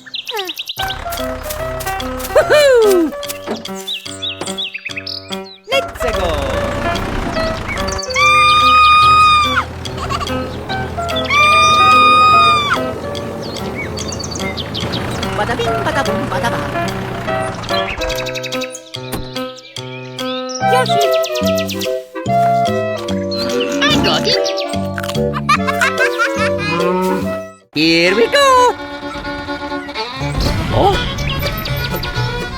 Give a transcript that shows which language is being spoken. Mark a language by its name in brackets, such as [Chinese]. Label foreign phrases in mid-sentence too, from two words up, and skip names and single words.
[English] Woohoo! Let's go! Bada bing, bada boom, bada ba. Yoshi! I got it! Here we go! Oh?